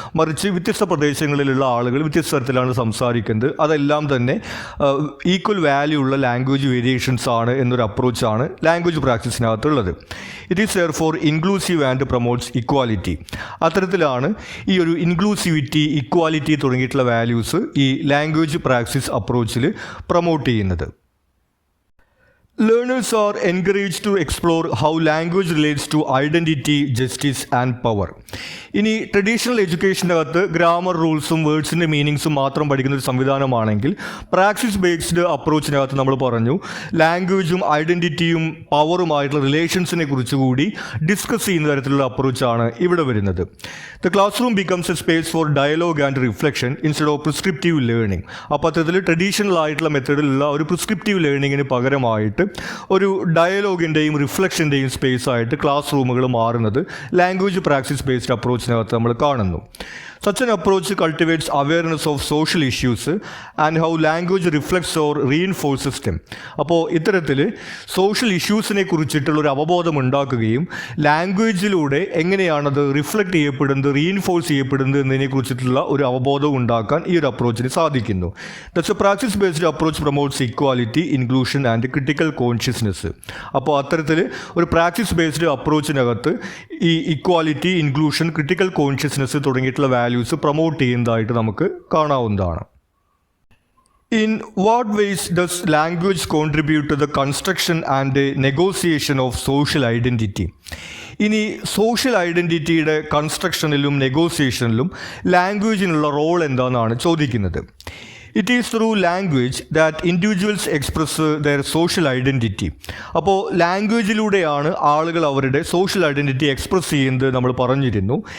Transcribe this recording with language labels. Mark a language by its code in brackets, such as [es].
[ml] മറിച്ച് വ്യത്യസ്ത പ്രദേശങ്ങളിലുള്ള ആളുകൾ വ്യത്യസ്ത തരത്തിലാണ് സംസാരിക്കുന്നത്, അതെല്ലാം തന്നെ ഈക്വൽ വാല്യൂ ഉള്ള ലാംഗ്വേജ് വേരിയേഷൻസ് ആണ് എന്നൊരു അപ്രോച്ചാണ് language പ്രാക്ടീസിനകത്തുള്ളത്. [en] It is therefore inclusive and promotes equality. [ml] അത്തരത്തിലാണ് ഈ ഒരു ഇൻക്ലൂസിവിറ്റി, ഇക്വാലിറ്റി തുടങ്ങിയിട്ടുള്ള വാല്യൂസ് ഈ ലാംഗ്വേജ് പ്രാക്ടീസ് അപ്രോച്ചിൽ പ്രൊമോട്ട് ചെയ്യുന്നത്. [en] Learners are encouraged to explore how language relates to identity, justice and power. [ml] ഇനി traditional എഡ്യൂക്കേഷനകത്ത് grammar റൂൾസും വേർഡ്സിൻ്റെ മീനിങ്സും മാത്രം പഠിക്കുന്ന ഒരു സംവിധാനമാണെങ്കിൽ, പ്രാക്ടീസ് ബേസ്ഡ് അപ്രോച്ചിനകത്ത് നമ്മൾ പറഞ്ഞു ലാംഗ്വേജും ഐഡൻറ്റിറ്റിയും പവറുമായിട്ടുള്ള റിലേഷൻസിനെ കുറിച്ച് കൂടി ഡിസ്കസ് ചെയ്യുന്ന തരത്തിലുള്ള അപ്രോച്ചാണ് ഇവിടെ വരുന്നത്. [en] The classroom becomes a space for dialogue and reflection instead of prescriptive learning. [ml] അപ്പോൾ അത്തരത്തിൽ ട്രഡീഷണൽ ആയിട്ടുള്ള മെത്തേഡിലുള്ള ഒരു പ്രിസ്ക്രിപ്റ്റീവ് ലേണിങ്ങിന് പകരമായിട്ട് ഒരു ഡയലോഗിൻ്റെയും റിഫ്ലക്ഷൻ്റെയും സ്പേസ് ആയിട്ട് ക്ലാസ് റൂമുകൾ മാറുന്നത് ലാംഗ്വേജ് പ്രാക്ടീസ് ബേസ്ഡ് അപ്രോച്ചിനകത്ത് നമ്മൾ കാണുന്നു. [en] Such an approach cultivates awareness of social issues and how language reflects or reinforces them. [ml] അപ്പോൾ ഇത്തരത്തിൽ സോഷ്യൽ ഇഷ്യൂസിനെ കുറിച്ചിട്ടുള്ളൊരു അവബോധം ഉണ്ടാക്കുകയും ലാംഗ്വേജിലൂടെ എങ്ങനെയാണത് റിഫ്ലക്റ്റ് ചെയ്യപ്പെടുന്നത്, റീഇൻഫോഴ്സ് ചെയ്യപ്പെടുന്നത് എന്നതിനെ കുറിച്ചിട്ടുള്ള ഒരു അവബോധം ഉണ്ടാക്കാൻ ഈ ഒരു അപ്രോച്ചിന് സാധിക്കുന്നു. [en] That's a practice based approach promotes equality, inclusion and critical consciousness. [ml] അപ്പോൾ അത്തരത്തിൽ ഒരു പ്രാക്ടീസ് ബേസ്ഡ് അപ്രോച്ചിനകത്ത് ഈ ഇക്വാലിറ്റി, ഇൻക്ലൂഷൻ, ക്രിട്ടിക്കൽ കോൺഷ്യസ്നെസ് തുടങ്ങിയിട്ടുള്ള വാല്യൂസ് പ്രൊമോട്ട് ചെയ്യുന്നതായിട്ട് നമുക്ക് കാണാവുന്നതാണ്. [en] In what ways does language contribute to the construction and negotiation of social identity? [ml] ഇനി social ഐഡൻറ്റിറ്റിയുടെ കൺസ്ട്രക്ഷനിലും നെഗോസിയേഷനിലും ലാംഗ്വേജിനുള്ള role എന്താണെന്നാണ് ചോദിക്കുന്നത്. [en] It is through language that individuals express their social identity. [ml] അപ്പോൾ ലാംഗ്വേജിലൂടെയാണ് ആളുകൾ അവരുടെ സോഷ്യൽ ഐഡൻറ്റിറ്റി എക്സ്പ്രസ് ചെയ്യുന്നത് നമ്മൾ പറഞ്ഞിരുന്നു.